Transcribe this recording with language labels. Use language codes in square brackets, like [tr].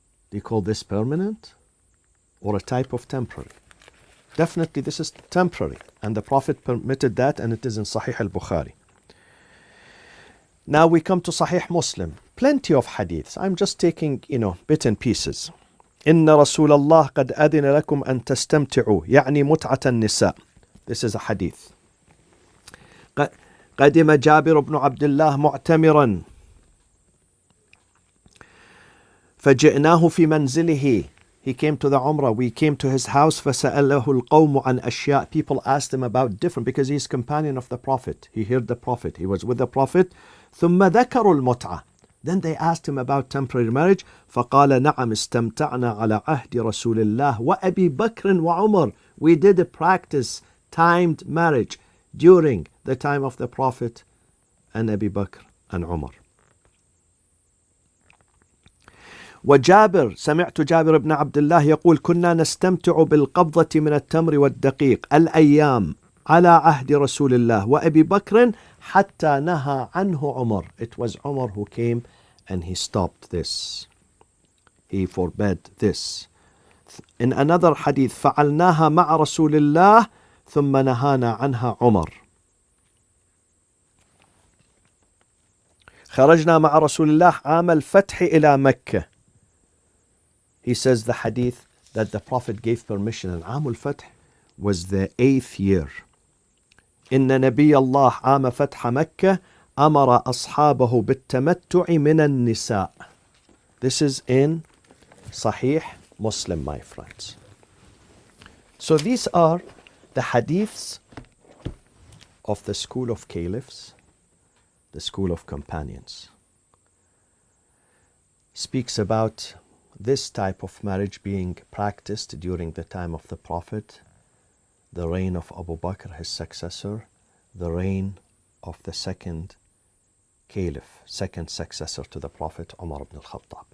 [en] Do you call this permanent or a type of temporary? Definitely this is temporary, and the Prophet permitted that, and it is in Sahih al-Bukhari. Now we come to Sahih Muslim. Plenty of hadiths. I'm just taking, bit and pieces. [ar] إن رسول الله قد أذن لكم أن تستمتعوا يعني متعة النساء. [en] This is a hadith. [ar] قدم جابر بن عبد الله معتمرا فجئناه في منزله. [en] He came to the Umrah. We came to his house. [ar] فسأله القوم عن أشياء. [en] People asked him about different, because he's companion of the Prophet. He heard the Prophet. He was with the Prophet. [ar] ثم ذكروا المتعة. [en] Then they asked him about temporary marriage. [ar] فقال نعم استمتعنا على عهد رسول الله وأبي بكر وعمر. [en] We did a practice timed marriage during the time of the Prophet and Abu Bakr and Umar. [ar] وجابر سمعت جابر بن عبد الله يقول كنا نستمتع بالقبضة من التمر والدقيق الأيام على عهد رسول الله وأبي بكر حتى نهى عنه عمر. [en] It was Umar who came and he stopped this. He forbade this. In another hadith [ar] فعلناها مع رسول الله ثم نهانا عنها عمر. خرجنا مع رسول الله عام الفتح إلى مكة. [en] He says the hadith that the Prophet gave permission, and عام الفتح was the 8th year. [ar] إن نبي الله عام فتح مكة أمر أصحابه بالتمتع من النساء. [en] This is in Sahih Muslim, my friends. So these are the hadiths of the school of caliphs, the school of companions. Speaks about this type of marriage being practiced during the time of the Prophet, the reign of Abu Bakr, his successor, the reign of the second caliph, second successor to the Prophet, Umar ibn al-Khattab.